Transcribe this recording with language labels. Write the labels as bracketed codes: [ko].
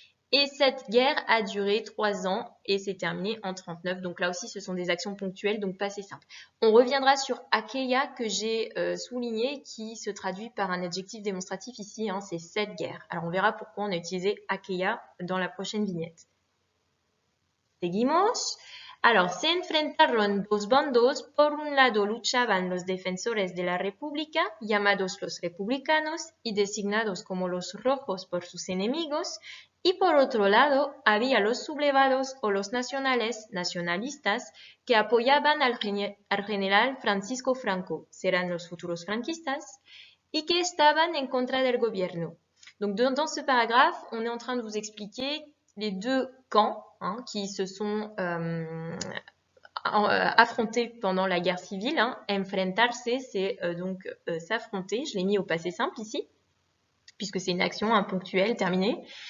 [fr] Et cette guerre a duré 3 ans et s'est terminée en 1939. Donc là aussi, ce sont des actions ponctuelles, donc passé simple. On reviendra sur aquella que j'ai souligné, qui se traduit par un adjectif démonstratif ici, c'est cette guerre. Alors on verra pourquoi on a utilisé aquella dans la prochaine vignette. [es] Seguimos. [fr] Alors, [es] se enfrentaron dos bandos. Por un lado luchaban los defensores de la República, llamados los republicanos y designados como los rojos por sus enemigos, y por otro lado había los sublevados o los nacionales, nacionalistas, que apoyaban al general Francisco Franco, serán los futuros franquistas, y que estaban en contra del gobierno. [fr] Donc dans ce paragraphe, on est en train de vous expliquer les deux camps qui se sont affrontés pendant la guerre civile. Enfrentarse, c'est donc s'affronter. Je l'ai mis au passé simple ici, puisque c'est une action ponctuelle, terminée.